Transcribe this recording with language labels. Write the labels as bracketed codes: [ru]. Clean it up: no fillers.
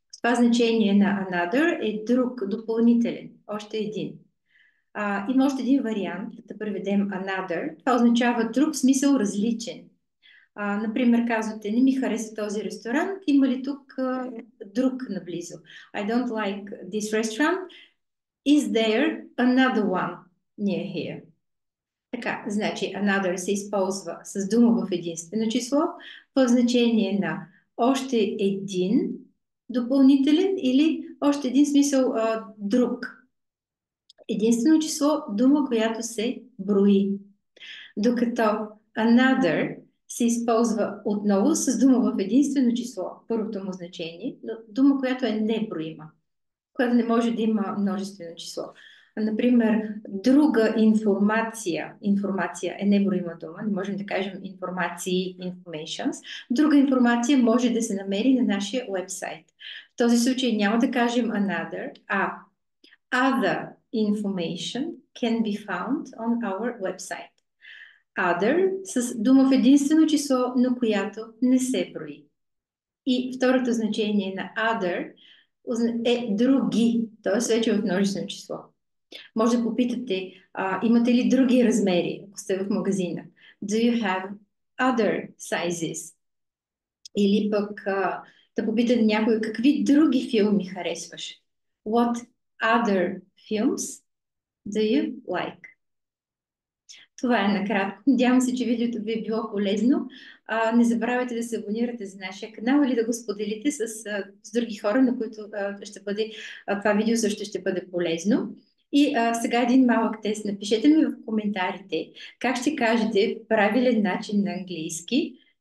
[bg] Това значение на another е друг, допълнителен, още един. Има още един вариант да преведем another. Това означава друг, в смисъл различен. Например, казвате, не ми хареса този ресторант, има ли тук друг наблизо? [en] I don't like this restaurant. Is there another one near here? [bg] Така, значи another се използва с дума в единствено число в значение на още един допълнителен или още един смисъл друг. Единствено число, дума, която се брои. Докато another се използва отново с дума в единствено число, първото му значение, но дума, която е неброима, която не може да има множествено число. Например, друга информация. Информация е неброима дума. Не можем да кажем информации, informations. Друга информация може да се намери на нашия уебсайт. В този случай няма да кажем another, а [en] other information can be found on our website. [bg] Other с дума в единствено число, но която не се брои. И второто значение на other е други, т.е. вече в множествено число. Може да попитате, имате ли други размери, ако сте в магазина? [en] Do you have other sizes? [bg] Или пък да попитате някой, какви други филми харесваш? [en] What other films do you like? [bg] Това е накратко. Надявам се, че видеото ви е било полезно. Не забравяйте да се абонирате за нашия канал или да го споделите с други хора, на които това видео също ще бъде полезно. И сега един малък тест. Напишете ми в коментарите как ще кажете правилен начин на английски.